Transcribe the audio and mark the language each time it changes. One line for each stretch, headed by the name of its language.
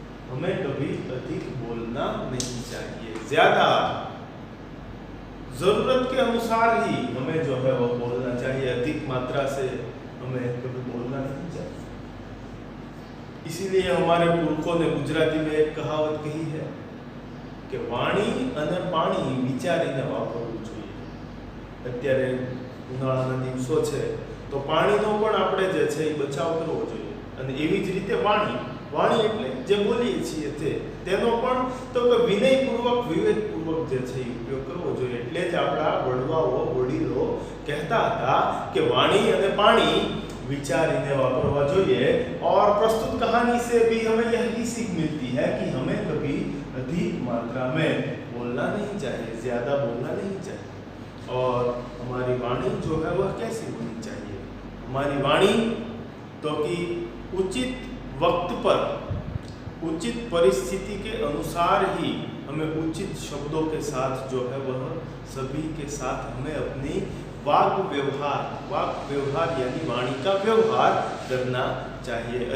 Hindi: हमें कभी अधिक बोलना नहीं चाहिए। ज्यादा जरूरत के अनुसार ही हमें जो है वो बोलना चाहिए, अधिक मात्रा से हमें कभी बोलना नहीं चाहिए। इसीलिए हमारे पुरखों ने गुजराती में एक कहावत कही है कि वाणी
Gujarati: અને પાણી વિચારીને વાપરવું જોઈએ। અત્યારે ઉનાળાના દિવસો છે તો પાણીનો પણ આપણે જે છે એ બચાવ કરવો જોઈએ અને એવી જ રીતે વાણી એટલે જે બોલીએ છીએ તેનો પણ તો કે વિનયપૂર્વક વિવેકપૂર્વક જે છે એ ઉપયોગ કરવો જોઈએ। એટલે જ આપણા વડવાઓ વડીલો કહેતા હતા કે વાણી અને પાણી विचारीने वापरवा જોઈએ।
Hindi: और प्रस्तुत कहानी से भी हमें यही सीख मिलती है कि हमें कभी अधिक मात्रा में बोलना नहीं चाहिए, ज्यादा बोलना नहीं चाहिए। और हमारी वाणी जो है वह कैसी होनी चाहिए? हमारी वाणी तो कि उचित वक्त पर, उचित परिस्थिति के अनुसार ही हमें उचित शब्दों के साथ जो है वह सभी के साथ हमें अपनी वाक व्यवहार यानी वाणी का व्यवहार करना चाहिए।